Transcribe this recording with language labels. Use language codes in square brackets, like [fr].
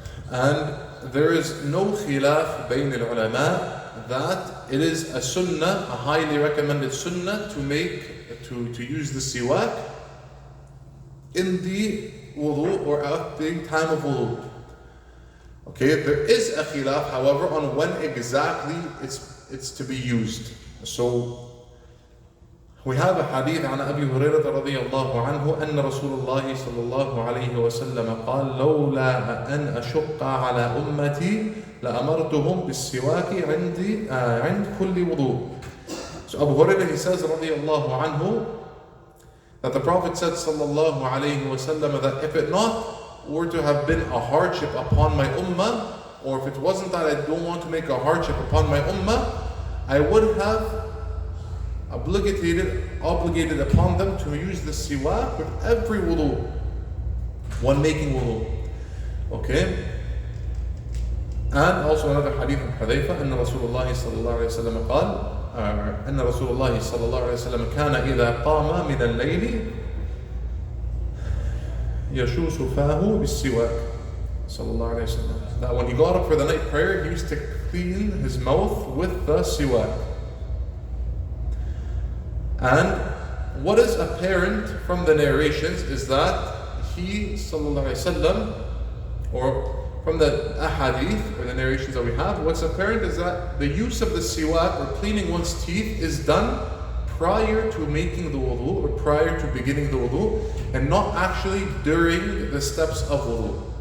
[en] And there is no khilaf bayn al-ulama that it is a sunnah, a highly recommended sunnah to use the siwak in the wudu or at the time of wudu. Okay, there is a khilaf, however, on when exactly it's to be used. So we have a hadith [ar] عن أبي هريرة رضي الله عنه أن رسول الله صلى الله عليه وسلم قال لولا أن أشق على أمتي لأمرتهم بالسواك عند كل وضوء. [en] So Abu Hurairah, he says [ar] رضي الله عنه [en] that the Prophet said sallallahu alayhi wasallam that if it not were to have been a hardship upon my ummah, or if it wasn't that I don't want to make a hardship upon my ummah, I would have obligated upon them to use the siwak with every wudu when making wudu. Okay? And also another hadith from Hudayfa [ar] أن رسول الله صلى الله عليه وسلم قال أن رسول الله صلى الله عليه وسلم كان إذا قام من الليل يشوس فاه بالسواك صلى الله عليه وسلم. [en] That when he got up for the night prayer, he used to clean his mouth with the siwak. And what is apparent from the narrations is that he sallallahu alaihi wasallam, or from the ahadith or the narrations that we have, what's apparent is that the use of the siwak or cleaning one's teeth is done prior to making the wudu or prior to beginning the wudu, and not actually during the steps of wudu.